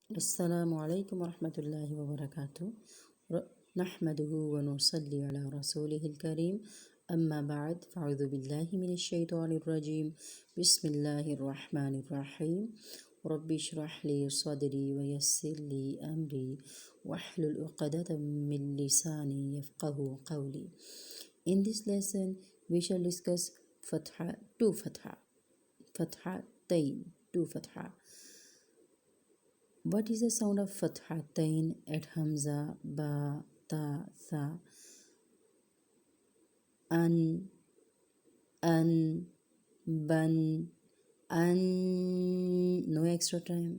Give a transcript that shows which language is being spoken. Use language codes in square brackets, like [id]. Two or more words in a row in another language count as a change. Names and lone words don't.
[ar] السلام عليكم ورحمة الله وبركاته. نحمده ونصلي على رسوله الكريم. أما بعد فأعوذ بالله من الشيطان الرجيم. بسم الله الرحمن الرحيم. رب اشرح لي صدري ويسر لي أمري واحلل عقدة من لساني يفقهوا قولي. [en] In this lesson, we shall discuss fatha, two fatha, fathatain, two fatha. What is the sound of fathatain at Hamza, Ba, Ta, Tha? An, Ban, An. No extra time.